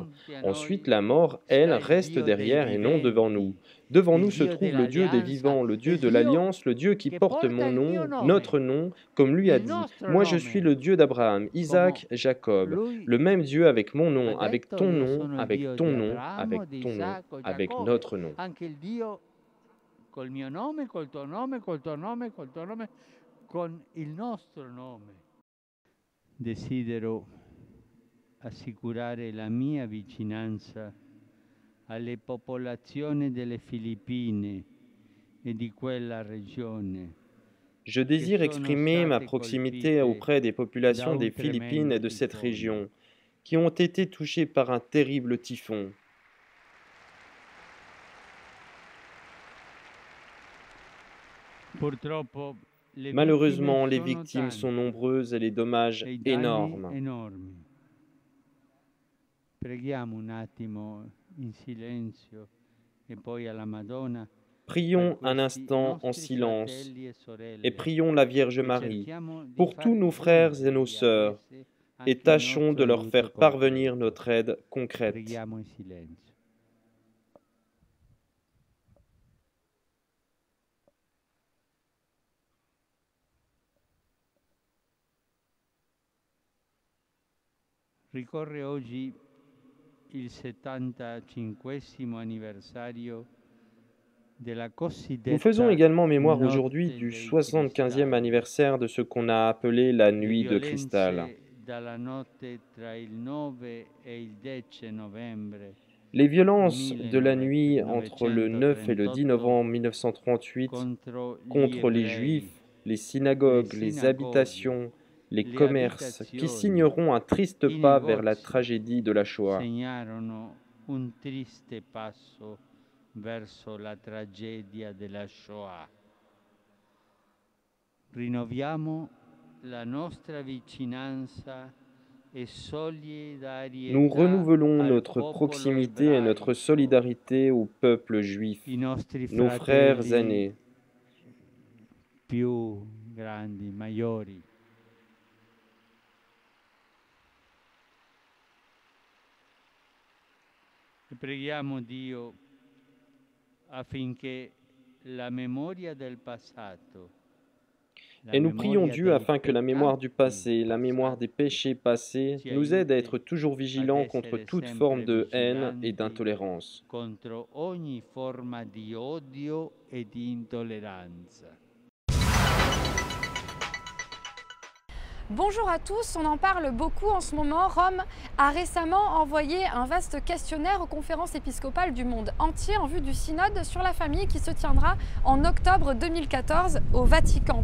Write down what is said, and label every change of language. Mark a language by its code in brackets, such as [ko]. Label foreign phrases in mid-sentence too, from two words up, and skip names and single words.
[fr] Ensuite, la mort, elle, reste derrière et non devant nous. Devant nous se trouve le Dieu des vivants, le Dieu de l'Alliance, le Dieu qui porte mon nom, notre nom, comme lui a dit. Moi je suis le Dieu d'Abraham, Isaac, Jacob. Le même Dieu avec mon nom, avec ton nom, avec ton nom, avec ton nom, avec notre nom. [it] Anche il Dio col mio nome, col tuo nome, col tuo nome, col tuo nome, con il nostro nome. Desidero assicurare la mia vicinanza alle popolazioni delle Filippine e di quella regione. [fr] Je désire exprimer ma proximité auprès des populations des Philippines et de cette région, qui ont été touchées par un terrible typhon. [it] Purtroppo [fr] Malheureusement, les victimes sont nombreuses et les dommages [it] e i danni [fr] énormes. [it] enormi. Preghiamo un attimo in silenzio e poi alla Madonna per [fr] Prions un [it] questi [fr] instant en [it] nostri [fr] silence [it] fratelli e [fr] et [it] sorelle [fr] prions la Vierge [it] e [fr] Marie [it] cerchiamo di [fr] pour tous [it] far [fr] nos frères et [it] giungere [fr] nos [it] a [fr] sœurs [it] esse [fr] et [it] anche il [fr] tâchons de [it] nostro [fr] leur faire [it] aiuto [fr] parvenir [it] concreto. [fr] notre aide concrète. [it] Preghiamo in silenzio. Ricorre oggi il 75° anniversario della [fr] Nous faisons [it] cosiddetta [fr] également mémoire aujourd'hui [it] Notte [fr] du [it] dei [fr] 75e [it] Cristalli, [fr] anniversaire de ce qu'on a appelé la le Nuit de cristal. [it] violenze dalla notte tra il 9 e il 10 novembre [fr] Les violences de la nuit entre le 9 et le 10 novembre 1938 [it] contro gli [fr] contre les [it] ebrei, [fr] Juifs, les synagogues, les habitations, les commerces qui signeront un triste pas vers la tragédie de la Shoah. [it] segnarono un triste passo verso la tragedia della Shoah. Rinnoviamo la nostra vicinanza e solidarietà [fr] Nous renouvelons [it] al [fr] notre [it] popolo [fr] proximité et notre [it] ebraico, [fr] solidarité au peuple juif, [it] i nostri [fr] nos frères [it] fratelli [fr] aînés. [it] più grandi, maggiori. E preghiamo Dio affinché la memoria del passato, la [fr] Et nous prions [it] memoria [fr] Dieu [it] dei [fr] afin que la mémoire du [it] peccati [fr] passé, la mémoire des péchés passés, [it] ci [fr] nous aide à [it] aiuti [fr] être toujours vigilants [it] ad [fr] contre [it] essere [fr] toute [it] sempre [fr] forme de haine et [it] vigilanti [fr] d'intolérance. [it] contro ogni forma di odio e di intolleranza. [fr] Bonjour à tous, on en parle beaucoup en ce moment. Rome a récemment envoyé un vaste questionnaire aux conférences épiscopales du monde entier en vue du synode sur la famille qui se tiendra en octobre 2014 au Vatican.